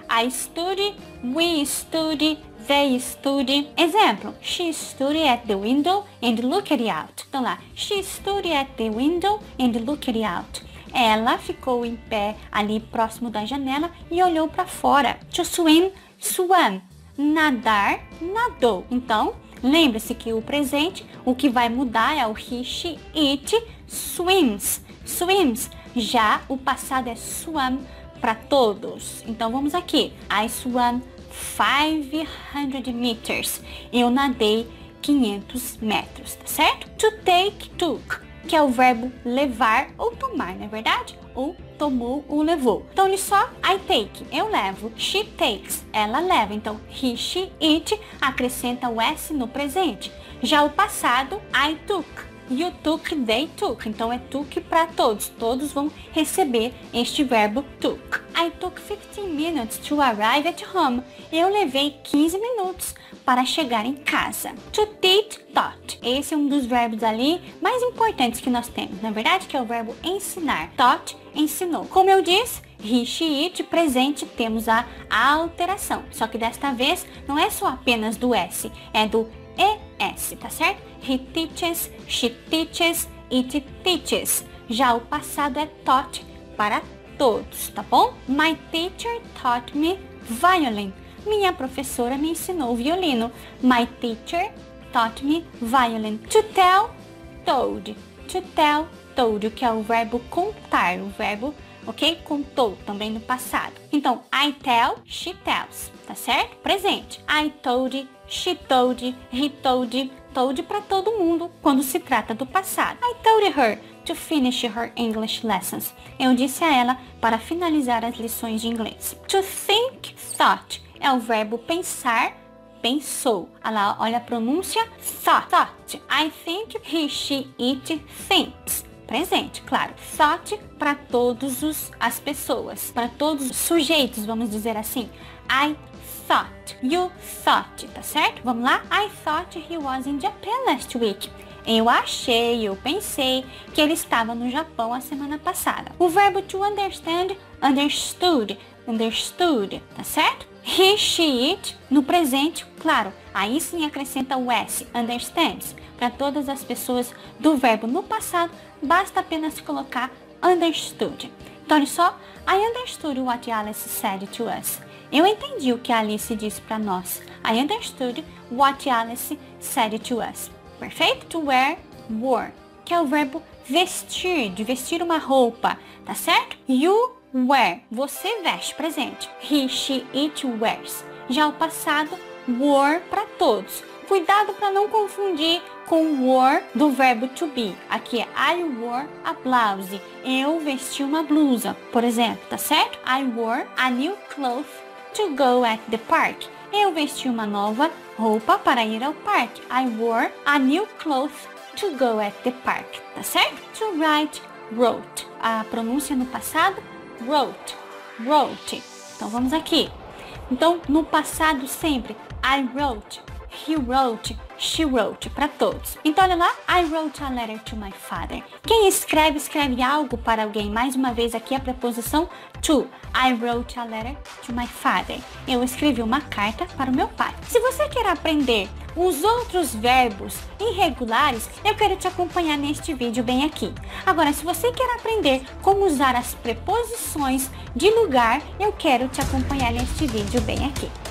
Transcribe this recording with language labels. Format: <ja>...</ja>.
<en>I stood, we stood, they stood. Exemplo, she stood at the window and looked out.</en> <pt>Então lá,</pt> <en>she stood at the window and looked out.</en> <pt>Ela ficou em pé ali próximo da janela e olhou para fora. To swim, swam. Nadar, nadou. Então, lembre-se que o presente, o que vai mudar é o he, she, it, swims. Swims. Já o passado é swam para todos. Então, vamos aqui.</pt> <en>I swam 500 meters.</en> <pt>Eu nadei 500 metros, tá certo? To take, took, que é o verbo levar ou tomar, não é verdade? Ou tomou ou levou. Então, olha só,</pt> <en>I take,</en> <pt>eu levo.</pt> <en>She takes,</en> <pt>ela leva. Então, he, she, it, acrescenta o S no presente. Já o passado,</pt> <en>I took. You took, they took.</en> <pt>Então, é took para todos. Todos vão receber este verbo took.</pt> <en>I took 15 minutes to arrive at home.</en> <pt>Eu levei 15 minutos para chegar em casa.</pt> <en>To teach, taught.</en> <pt>Esse é um dos verbos ali mais importantes que nós temos, na verdade, que é o verbo ensinar. Taught, ensinou. Como eu disse, he, she, it, presente, temos a alteração. Só que desta vez não é só apenas do S, é do ES, tá certo?</pt> <en>He teaches, she teaches, it teaches.</en> <pt>Já o passado é taught para todos, tá bom?</pt> <en>My teacher taught me violin.</en> <pt>Minha professora me ensinou violino.</pt> <en>My teacher taught me violin. To tell, told. To tell, told,</en> <pt>que é o verbo contar, o verbo, ok? Contou, também no passado. Então,</pt> <en>I tell, she tells,</en> <pt>tá certo? Presente.</pt> <en>I told, she told, he told, told</en> <pt>para todo mundo quando se trata do passado.</pt> <en>I told her to finish her English lessons.</en> <pt>Eu disse a ela para finalizar as lições de inglês.</pt> <en>To think, thought,</en> <pt>é o verbo pensar, pensou. Olha a pronúncia, thought.</pt> <en>I think,</en> <pt>he, she, it, thinks. Presente, claro. Thought para todos as pessoas, para todos os sujeitos, vamos dizer assim. I</pt> <en>thought. You thought,</en> <pt>tá certo? Vamos lá?</pt> <en>I thought he was in Japan last week.</en> <pt>Eu pensei que ele estava no Japão a semana passada. O verbo to understand, understood, tá certo? He, she, it, no presente, claro, aí sim acrescenta o S, understands. Para todas as pessoas do verbo no passado, basta apenas colocar understood. Então, olha só,</pt> <en>I understood what Alice said to us.</en> <pt>Eu entendi o que a Alice disse para nós.</pt> <en>I understood what Alice said to us.</en> <pt>Perfeito? To wear, wore, que é o verbo vestir, de vestir uma roupa, tá certo?</pt> <en>You wear,</en> <pt>você veste, presente. He, she, it wears. Já o passado, wore para todos. Cuidado para não confundir com wore do verbo to be. Aqui é</pt> <en>I wore a blouse.</en> <pt>Eu vesti uma blusa, por exemplo, tá certo?</pt> <en>I wore a new cloth to go at the park.</en> <pt>Eu vesti uma nova roupa para ir ao parque.</pt> <en>I wore a new cloth to go at the park,</en> <pt>tá certo?</pt> <en>To write, wrote.</en> <pt>A pronúncia no passado, wrote. Então vamos aqui. Então no passado sempre</pt> <en>I wrote, he wrote, she wrote,</en> <pt>para todos. Então olha lá,</pt> <en>I wrote a letter to my father.</en> <pt>Quem escreve algo para alguém. Mais uma vez aqui a preposição to.</pt> <en>I wrote a letter to my father.</en> <pt>Eu escrevi uma carta para o meu pai. Se você quer aprender os outros verbos irregulares, eu quero te acompanhar neste vídeo bem aqui. Agora, se você quer aprender como usar as preposições de lugar, eu quero te acompanhar neste vídeo bem aqui.</pt>